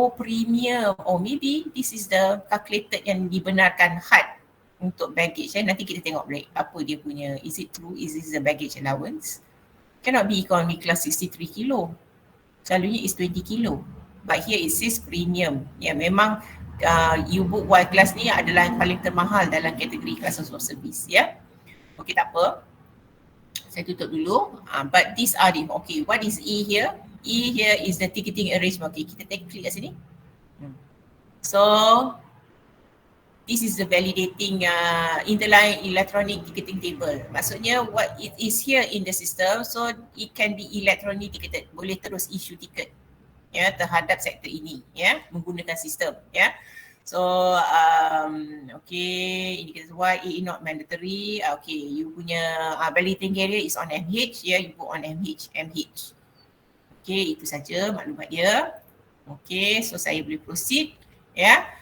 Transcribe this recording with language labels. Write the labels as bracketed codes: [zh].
[en] Premium. Maybe this is the calculated [ms] yang dibenarkan HAD untuk [en] baggage. [ms] Nanti kita tengok balik apa dia punya. [en] Is it true? Is this the baggage allowance? Cannot be economy class 63 kilo. [ms] Selalunya [en] is 20 kilo. But here it says premium. [ms] Ya, memang you book Y class ni adalah yang paling termahal dalam kategori class of service ya. Okey, tak apa. Saya tutup dulu. [en] But these are the, okay, what is E here? E here is the ticketing arrangement. Okay, [ms] kita klik kat sini. [en] So, this is the validating interline electronic ticketing table. [ms] Maksudnya [en] what it is here in the system, so it can be electronic ticketed. [ms] Boleh terus issue ticket ya terhadap sektor ini ya menggunakan sistem ya. [en] So okay, indicator Y not mandatory. Okay, you punya validating area is on MH ya, you put on MH. [ms] Okay, itu saja maklumat dia. Okay, so saya boleh proceed ya.